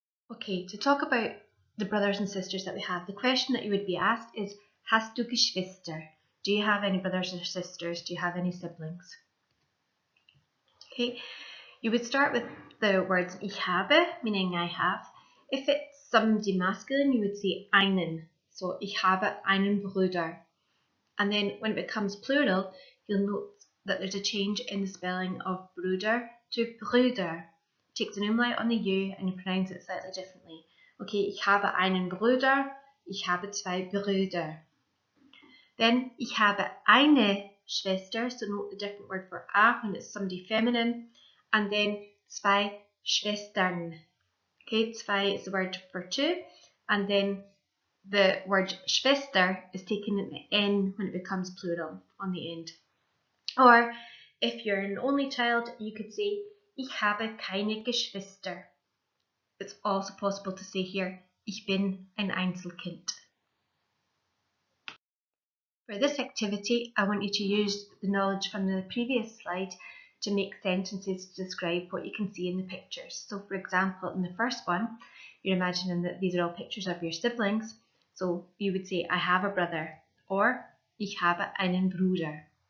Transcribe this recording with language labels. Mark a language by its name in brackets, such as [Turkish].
[English] Okay, to talk about the brothers and sisters that we have, the question that you would be asked is, [German] Hast du Geschwister? [English] Do you have any brothers or sisters? Do you have any siblings? Okay, you would start with the words [German] ich habe, [English] meaning I have. If it's somebody masculine, you would say einen. [German] So ich habe einen Bruder. [English] And then when it becomes plural, you'll note that there's a change in the spelling of Bruder to Brüder. It takes an umlaut on the U and you pronounce it slightly differently. [German] Okay, ich habe einen Bruder, ich habe zwei Brüder. [English] Then [German] ich habe eine Schwester, [English] so note the different word for a when it's somebody feminine, and then [German] zwei Schwestern. [English] Okay, zwei is the word for two, and then the word Schwester is taken in the N when it becomes plural on the end. Or if you're an only child, you could say [German] ich habe keine Geschwister. [English] It's also possible to say here [German] ich bin ein Einzelkind. [English] For this activity, I want you to use the knowledge from the previous slide to make sentences to describe what you can see in the pictures. So for example, in the first one, you're imagining that these are all pictures of your siblings. So you would say, I have a brother, or [German] ich habe einen Bruder.